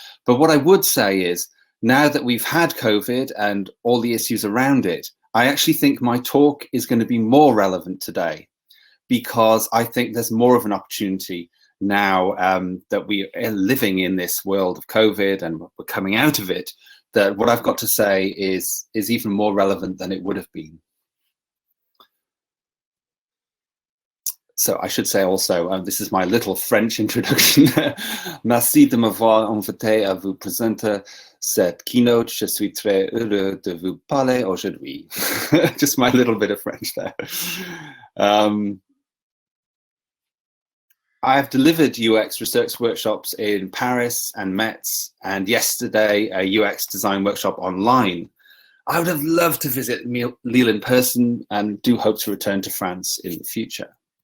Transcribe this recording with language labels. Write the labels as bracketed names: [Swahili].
[English] But what I would say is, now that we've had COVID and all the issues around it, I actually think my talk is going to be more relevant today, because I think there's more of an opportunity now that we are living in this world of COVID and we're coming out of it, that what I've got to say is even more relevant than it would have been. So I should say also, this is my little French introduction. [French] Merci de m'avoir invité à vous présenter cette keynote. Je suis très heureux de vous parler aujourd'hui. [English] Just my little bit of French there. I've delivered UX research workshops in Paris and Metz, and yesterday a UX design workshop online. I would have loved to visit Lille in person and do hope to return to France in the future.